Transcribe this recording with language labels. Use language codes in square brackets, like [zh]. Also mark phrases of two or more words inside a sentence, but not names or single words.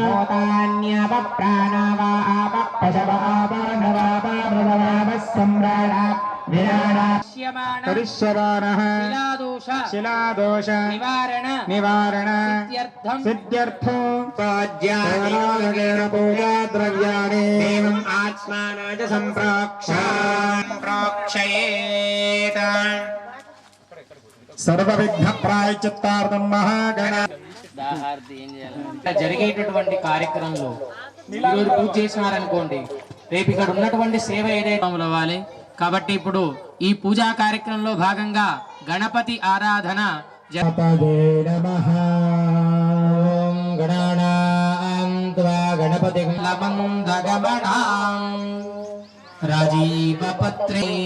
[sa] भूतान्यवप्राणवापशवापनवापमृतवापस्सम्राडा करिष्यमाणः शिलादोष निवारण सिद्ध्यर्थो पूजा द्रव्याणि एवम् आत्मानाय सम्प्रोक्षयेत् सर्वविघ्न प्रायश्चित्तार्थं महागण [te] జరిగేటటువంటి కార్యక్రమంలో ఈరోజు పూజ చేసినారనుకోండి, రేపు ఇక్కడ ఉన్నటువంటి సేవ ఏదైతే అవ్వాలి. కాబట్టి ఇప్పుడు ఈ పూజా కార్యక్రమంలో భాగంగా గణపతి ఆరాధన గణపతి రాజీవపత్రే